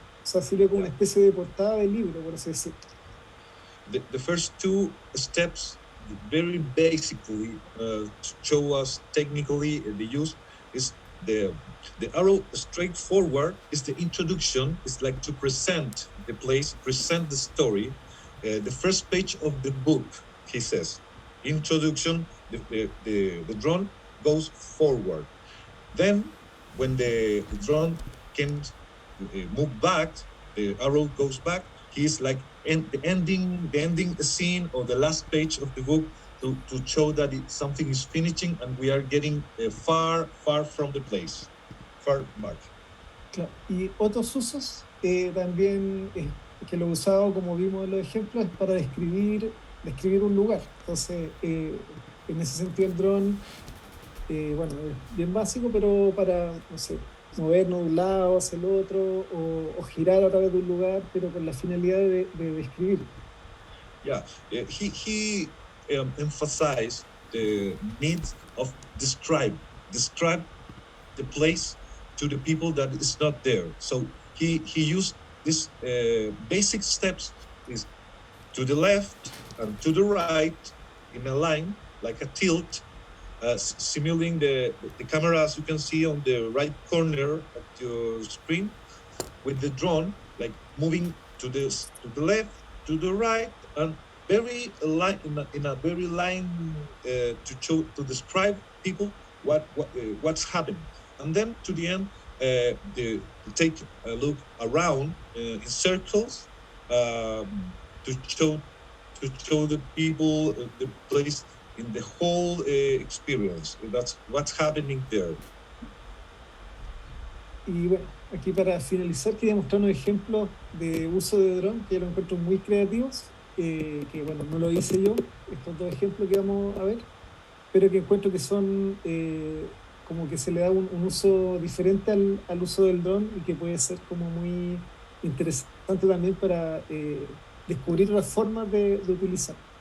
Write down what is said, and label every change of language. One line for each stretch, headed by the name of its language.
Spanish: O sea, sirve como una especie de portada de libro, por así decirlo.
English: The first two steps, very basically, to show us technically the use, is the arrow straight forward is the introduction. It's like to present the place, present the story. The first page of the book, he says. Introduction, the drone goes forward. Then, when the drone can move back, the arrow goes back. He's like the ending scene or the last page of the book to show that something is finishing and we are getting far from the place, far back.
Spanish: Claro. Y otros usos también que lo he usado, como vimos en los ejemplos, es para describir un lugar. Entonces, en ese sentido el dron, bueno, es bien básico, pero para, no sé, movernos de un lado hacia el otro o girar a través de un lugar, pero con la finalidad de describir.
English: Yeah, he emphasized the need of describe the place to the people that is not there. So he used this basic steps is to the left and to the right in a line like a tilt, simulating the camera as you can see on the right corner of your screen with the drone like moving to the left, to the right, and very line in a very line to describe people what's happening, and then to the end to take a look around in circles to show the people the place in the whole experience. That's what's happening there.
Spanish: Y bueno, aquí para finalizar quería mostrar unos ejemplos de uso de dron que yo los encuentro muy creativos, que bueno, no lo hice yo, estos dos ejemplos que vamos a ver, pero que encuentro que son como que se le da un uso diferente al uso del dron y que puede ser como muy interesante también para descubrir otras formas de utilizar.